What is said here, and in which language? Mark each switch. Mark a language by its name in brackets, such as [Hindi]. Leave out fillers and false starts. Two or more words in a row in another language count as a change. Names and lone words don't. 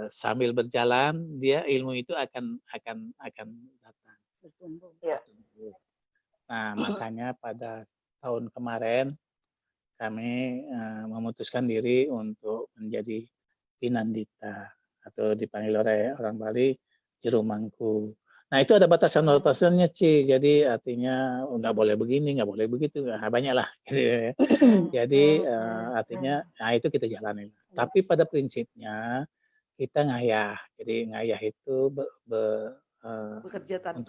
[Indonesian] sambil berjalan dia ilmu itu akan datang. bertumbuh. Iya. Nah, makanya pada tahun kemarin kami memutuskan diri untuk menjadi Pinandita atau dipanggil oleh orang Bali juru mangku. Nah, itu ada batasan-batasannya, Ci. Jadi artinya nggak boleh begini, nggak boleh begitu. Nah, banyak lah. Gitu ya. Jadi artinya, nah itu kita jalanin. Tapi pada prinsipnya kita ngayah. Jadi ngayah itu Bekerja tanpa